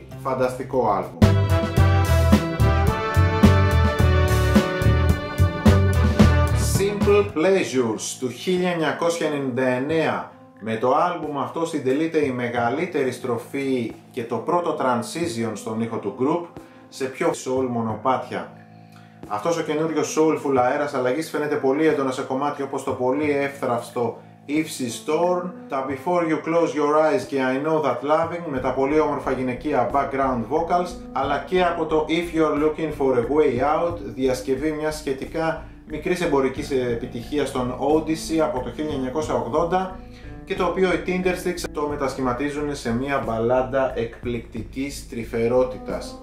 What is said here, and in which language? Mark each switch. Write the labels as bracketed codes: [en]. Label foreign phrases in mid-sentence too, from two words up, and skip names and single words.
[el] Φανταστικό άλμπουμ. Simple Pleasures του 1999. Με το άλμπουμ αυτό συντελείται η μεγαλύτερη στροφή και το πρώτο transition στον ήχο του group σε πιο soul μονοπάτια. Αυτός ο καινούριος soulful αέρας αλλαγής φαίνεται πολύ έντονα σε κομμάτια όπως το πολύ εύθραυστο If She's Torn, τα Before You Close Your Eyes και I Know That Loving με τα πολύ όμορφα γυναικεία [en] background vocals, [el] αλλά και από το If You're Looking For A Way Out, διασκευή μιας σχετικά μικρής εμπορικής επιτυχίας στον Odyssey από το 1980 και το οποίο οι Tindersticks το μετασχηματίζουν σε μια μπαλάντα εκπληκτικής τρυφερότητας.